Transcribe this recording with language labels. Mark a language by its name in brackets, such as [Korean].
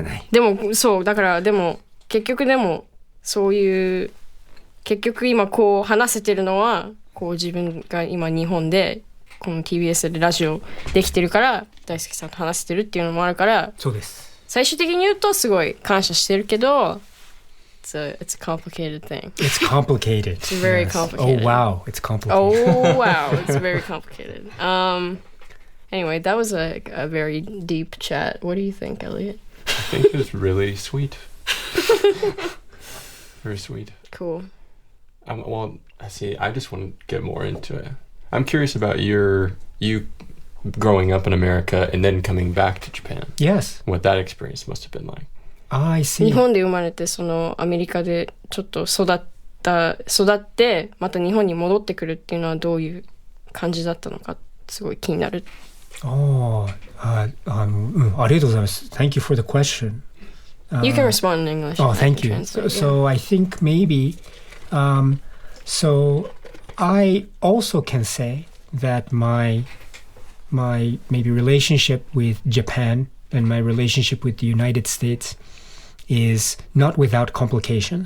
[Japanese] でもそうだからでも結局でもそういう結局今こう話せてるのはこう自分が今日本でこの TBS でラジオできてるから大輔さんと話してるっていうのもあるからそうです最終的に言うとすごい感謝してるけど [English] it's a complicated thing. It's complicated. It's very complicated. Oh wow, it's complicated. Oh wow, it's very complicated. Anyway, that was a very deep chat. What do you think, Elliot? I think it's really sweet. Very sweet. Cool. Well, I just want to get more into it. I'm curious about you growing up in America and then coming back to Japan. Yes. What that experience must have been like. I see. [Japanese] 日本で生まれてそのアメリカでちょっと育ってまた日本に戻ってくるっていうのはどういう感じだったのかすごい気になる。ありがとうございます。 [English] Thank you for the question. You can respond in English. Oh, thank you. So I think maybe, so I also can say that my maybe relationship with Japan and my relationship with the United States is not without complication.